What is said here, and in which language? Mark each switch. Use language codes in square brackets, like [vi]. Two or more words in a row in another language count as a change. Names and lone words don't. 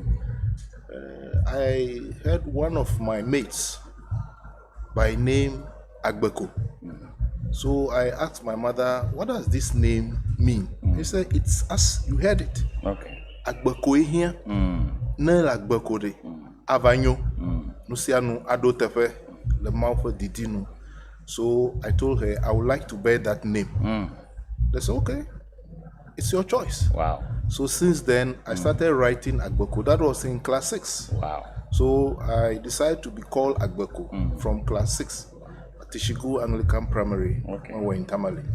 [en] I heard one of my mates by name Agbeko. So I asked my mother, what does this name mean? He said, it's as you heard it. Okay. [ee] Agbeko here, Nel Agbeko de, Avanyo, Nusianu Ado Tefe, Le Maufe Didinu. [en] So I told her I would like to bear that name. They said, okay, it's your choice. Wow. So since then, I started writing Agbeko. That was in class 6. Wow. So I decided to be called Agbeko from class 6 at Tishigu Anglican Primary when we were in Tamale.